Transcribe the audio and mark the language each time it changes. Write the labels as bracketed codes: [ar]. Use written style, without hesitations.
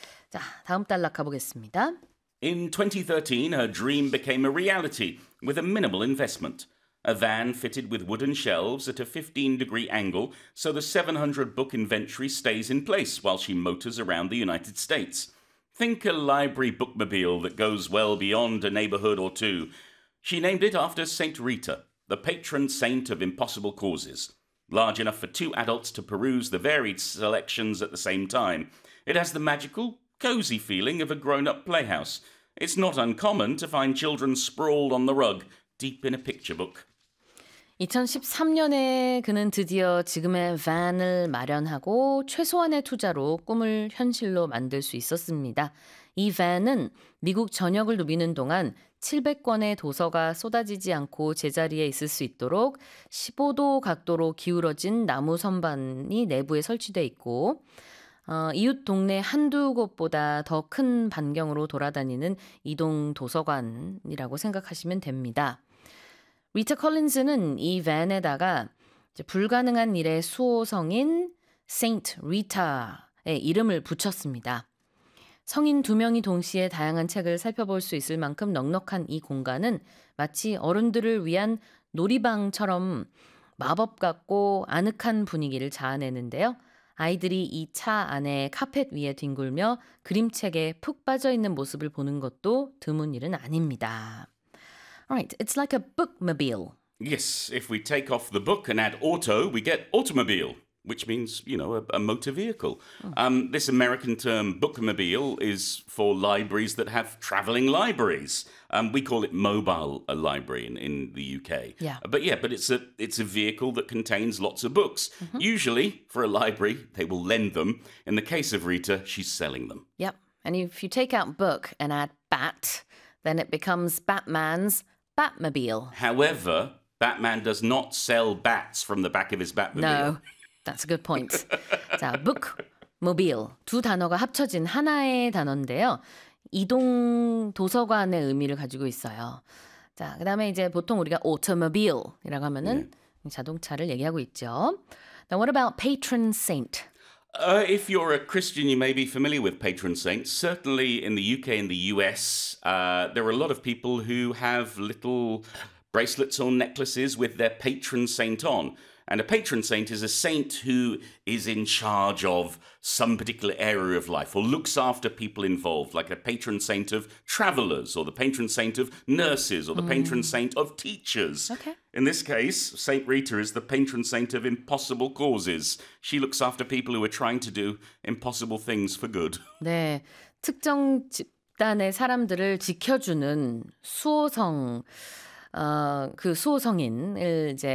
[ko] 자, 다음 단락 가보겠습니다. [en] In 2013, her dream became a reality with a minimal investment. A van fitted with wooden shelves at a 15-degree angle so the 700-book inventory stays in place while she motors around the United States. Think a library bookmobile that goes well beyond a neighborhood or two. She named it after Saint Rita, the patron saint of impossible causes. Large enough for two adults to peruse the varied selections at the same time. It has the magical, cozy feeling of a grown-up playhouse. It's not uncommon to find children sprawled on the rug, deep in a picture book. [ko] 2013년에 그는 드디어 지금의 van을 마련하고 최소한의 투자로 꿈을 현실로 만들 수 있었습니다. 이 van은 미국 전역을 누비는 동안 700권의 도서가 쏟아지지 않고 제자리에 있을 수 있도록 15도 각도로 기울어진 나무 선반이 내부에 설치되어 있고 이웃 동네 한두 곳보다 더 큰 반경으로 돌아다니는 이동 도서관이라고 생각하시면 됩니다. 리타 콜린즈는 이 밴에다가 불가능한 일의 수호성인 Saint Rita의 이름을 붙였습니다. 성인 두 명이 동시에 다양한 책을 살펴볼 수 있을 만큼 넉넉한 이 공간은 마치 어른들을 위한 놀이방처럼 마법 같고 아늑한 분위기를 자아내는데요. 아이들이 이 차 안에 카펫 위에 뒹굴며 그림책에 푹 빠져있는 모습을 보는 것도 드문 일은 아닙니다. [en] Right, it's like a bookmobile. Yes, if we take off the book and add auto, we get automobile, which means, you know, a motor vehicle. This American term bookmobile is for libraries that have traveling libraries. We call it mobile a library in the UK. Yeah. But it's a vehicle that contains lots of books. Mm-hmm. Usually, for a library, they will lend them. In the case of Rita, she's selling them. Yep. And if you take out book and add bat, then it becomes Batman's Batmobile. However, Batman does not sell bats from the back of his Batmobile. No, that's a good point. 자, bookmobile. [ko] 두 단어가 합쳐진 하나의 단어인데요. 이동 도서관의 의미를 가지고 있어요. 자, 그 다음에 이제 보통 우리가 automobile이라고 하면은 yeah. 자동차를 얘기하고 있죠. [en] Now, what about patron saint? If you're a Christian, you may be familiar with patron saints. Certainly in the UK and the US, there are a lot of people who have little bracelets or necklaces with their patron saint on. And a patron saint is a saint who is in charge of some particular area of life or looks after people involved, like a patron saint of travelers or the patron saint of nurses or the patron saint of teachers. Okay. In this case, Saint Rita is the patron saint of impossible causes. She looks after people who are trying to do impossible things for good. [ko] 네, 특정 집단의 사람들을 지켜주는 수호성. 그 수호성인을 이제